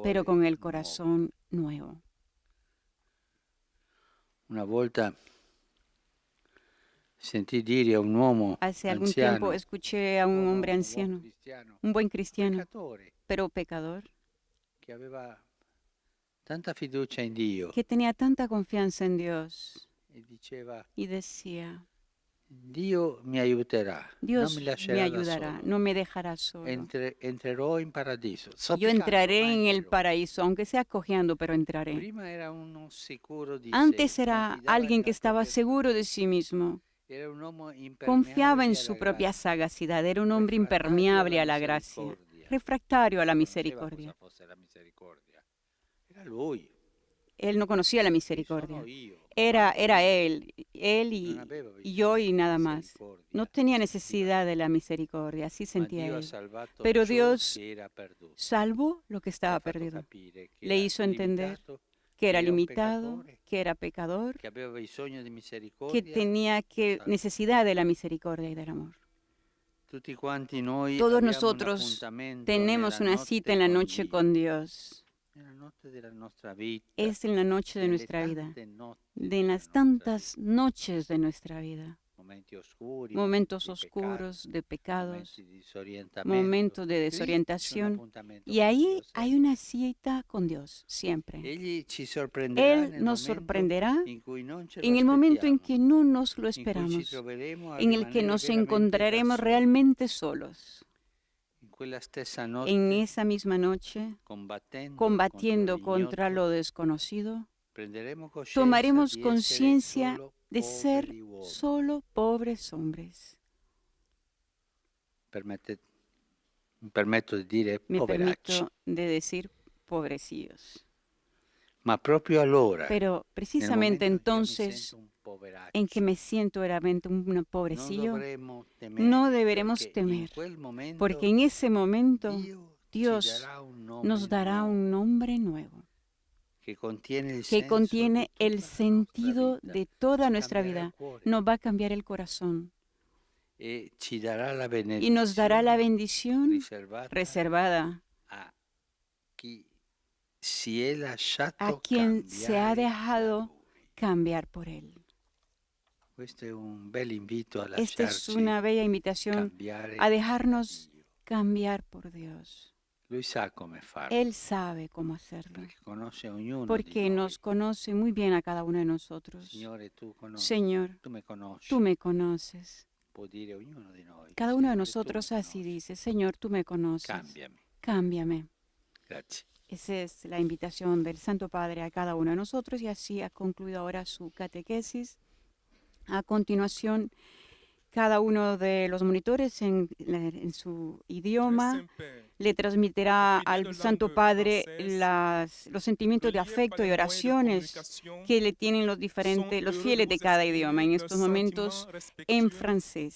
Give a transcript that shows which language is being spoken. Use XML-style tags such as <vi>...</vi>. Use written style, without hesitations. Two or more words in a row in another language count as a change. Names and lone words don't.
<es>pero con el</es> <it>nuovo.</it> <es>corazón nuevo.</es> <it>Una volta sentì dire a un uomo</it> <es>Hace algún</es> <it>anziano,</it> <es>tiempo escuché a un hombre</es> <it>buon</it> <es>anciano,</es> <it>cristiano,</it> <es>un buen cristiano,</es> <it>peccatore,</it> <es>pero pecador,</es> <it>che aveva tanta fiducia in Dio</it> <es>que tenía tanta confianza en Dios</es> <it>e diceva:</it> <es>y decía,</es> <it>Dio mi aiuterà, non</it> <es>Dios</es> <it>mi</it> <es>me</es> <it>lascerà da</it> <es>ayudará,</es> <it>solo.</it> <es>no me dejará solo.</es> <it>Entrerò in paradiso.</it> <es>Yo</es> <it>zoppicando,</it> <es>entraré</es> <it>ma</it> <es>en el</es> <it>entrerò.</it> <es>paraíso, aunque sea cojeando, pero entraré.</es> <it>Prima era uno sicuro di</it> <es>Antes</es> <it>sé,</it> <es>era</es> <it>confidava</it> <es>alguien que</es> <it>nella</it> <es>estaba</es> <it>propria</it> <es>seguro de sí mismo,</es> <it>era un uomo</it> <es>confiaba en</es> <it>impermeabile</it> <es>su</es> <it>alla</it> <es>propia</es> <it>grazia,</it> <es>sagacidad, era un hombre</es> <it>refrattario</it> <es>impermeable a</es> <it>alla</it> <es>la gracia,</es> <it>misericordia.</it> <es>refractario a la</es> <it>Non conosceva</it> <es>misericordia.</es> <it>cosa fosse la misericordia. Era lui.</it> <es>Él no conocía la</es> <it>Chi</it> <es>misericordia.</es> <it>sono io?</it> <es>Era</es> <it>Guarda,</it> <es>él</es> <it>non aveva</it> <es>y yo</es> <it>bisogno</it> <es>y</es> <it>di</it> <es>nada más.</es> <it>misericordia,</it> <es>No tenía</es> <it>sentiva.</it> <es>necesidad de la misericordia, así</es> <it>Ma</it> <es>sentía</es> <it>Dio ha</it> <es>él.</es> <it>salvato</it> <es>Pero</es> <it>ciò</it> <es>Dios</es> <it>che era perduto.</it> <es>salvó lo que</es> <it>Le ha</it> <es>estaba</es> <it>fatto</it> <es>perdido.</es> <it>capire che</it> <es>Le</es> <it>era</it> <es>hizo entender</es> <it>limitato,</it> <es>que era</es> <it>era un</it> <es>limitado,</es> <it>peccatore,</it> <es>que era pecador,</es> <it>che aveva bisogno di</it> <es>que</es> <it>misericordia.</it> <es>tenía</es> <it>salvo.</it> <es>necesidad de la misericordia y del amor.</es> <it>Tutti quanti noi</it> <es>Todos</es> <it>abbiamo un</it> <es>nosotros</es> <it>appuntamento</it> <es>tenemos</es> <it>nella</it> <es>una cita en la</es> <it>con</it> <es>noche</es> <it>Dio,</it> <es>con Dios.</es> <it>nella notte della nostra vita,</it> <es>Es en la noche de</es> <it>nelle</it> <es>nuestra vida,</es> <it>tante notti</it> <es>de</es> <it>della</it> <es>las</es> <it>nostra</it> <es>tantas</es> <it>vita.</it> <es>noches de nuestra vida.</es> <it>Momenti oscuri,</it> <es>Momentos</es> <it>momenti di peccato,</it> <es>oscuros de pecados,</es> <it>momenti di disorientamento.</it> <es>momentos de</es> <it>Lì c'è un</it> <es>desorientación.</es> <it>appuntamento</it> <es>Y</es> <it>con</it> <es>ahí</es> <it>Dio,</it> <es>hay</es> <it>sempre.</it> <es>una cita con Dios, siempre.</es> <it>Egli ci sorprenderà</it> <es>Él</es> <it>nel</it> <es>nos</es> <it>momento</it> <es>sorprenderá</es> <it>in cui non ce lo</it> <es>en el momento en</es> <it>aspettiamo,</it> <es>que no nos lo</es> <it>in cui ci</it> <es>esperamos,</es> <it>troveremo a</it> <es>en el que</es> <it>rimanere</it> <es>nos</es> <it>veramente da</it> <es>encontraremos</es> <it>soli.</it> <es>realmente solos.</es> <it>In quella stessa</it> <es>En</es> <it>notte,</it> <es>esa misma noche,</es> <it>combattendo</it> <es>combatiendo</es> <it>contro</it> <es>contra</es> <it>l'ignoto,</it> <es>lo desconocido,</es> <it>prenderemo coscienza</it> <es>tomaremos</es> <it>di essere</it> <es>conciencia</es> <it>solo</it> <es>de ser</es> <it>poveri uomini.</it> <es>solo pobres hombres.</es> <it>Mi permetto di dire</it> <es>Me</es> <it>poveracci,</it> <es>permito de decir pobrecillos.</es> <it>ma proprio allora,</it> <es>Pero</es> <it>nel</it> <es>precisamente</es> <it>momento io mi</it> <es>entonces</es> <it>sento un poveraccio,</it> <es>en que me siento realmente un</es> <it>non</it> <es>pobrecillo,</es> <it>dovremmo temere,</it> <es>no deberemos</es> <it>perché in</it> <es>temer,</es> <it>quel momento</it> <es>porque en ese momento</es> <it>Dio ci</it> <es>Dios</es> <it>darà un nome</it> <es>nos dará</es> <it>nuovo,</it> <es>un nombre nuevo, que contiene el que</es> <it>senso</it> <es>contiene</es> <it>di</it> <es>el</es> <it>tutta la nostra</it> <es>sentido</es> <it>vita,</it> <es>de toda</es> <it>ci</it> <es>nuestra</es> <it>cambierà il</it> <es>vida,</es> <it>cuore</it> <es>nos va a cambiar el corazón</es> <it>e ci darà la</it> <es>y nos dará la</es> <it>benedizione</it> <es>bendición</es> <it>riservata</it> <es>reservada</es> <it>a chi si è</it> <es>a</es> <it>lasciato</it> <es>quien se ha</es> <it>cambiare da</it> <es>dejado</es> <it>Lui.</it> <es>cambiar por Él.</es> <it>Questo è un bel invito a</it> <es>Esta es</es> <it>lasciarci</it> <es>una bella invitación</es> <it>cambiare</it> <es>a</es> <it>da</it> <es>dejarnos</es> <it>Dio.</it> <es>cambiar por Dios.</es> <it>Lui sa come farlo,</it> <es>Él sabe cómo hacerlo,</es> <it>perché conosce ognuno di</it> <es>porque</es> <it>noi.</it> <es>nos conoce muy bien a cada uno de nosotros.</es> <it>Signore, tu conosci,</it> <es>Señor,</es> <it>tu me conosci,</it> <es>tú me conoces.</es> <it>può dire ognuno di noi.</it> <es>Cada uno de</es> <it>Signore, tu</it> <es>nosotros</es> <it>me</it> <es>así</es> <it>conosci.</it> <es>dice, Señor, tú me conoces.</es> <it>Cambiami.</it> <es>Cámbiame.</es> <it>Grazie.</it> <es>Esa es la invitación del Santo Padre a cada uno de nosotros y así ha concluido ahora su catequesis. A continuación, cada uno de los monitores en su idioma le transmitirá al Santo Padre los sentimientos de afecto y oraciones que le tienen los fieles de cada idioma en estos momentos en francés.</es>